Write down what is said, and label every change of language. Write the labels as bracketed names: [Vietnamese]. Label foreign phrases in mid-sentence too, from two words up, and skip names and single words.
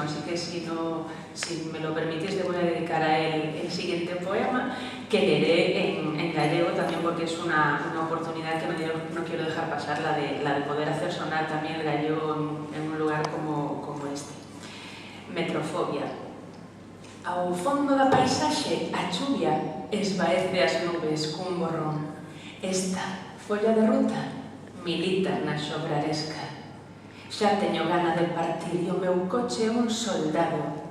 [Spanish] Así que si me lo permitís, le voy a dedicar a él el siguiente poema, que leeré en gallego también porque es una oportunidad que no quiero dejar pasar, la de poder hacer sonar también el gallego en un lugar como este. [Galician] Metrofobia. Ao fondo da paisaxe, a chuvia esvaece as nubes cun borrón. Esta folla de ruta milita na xobraresca. Xa teño gana de partir e o meu coche é un soldado.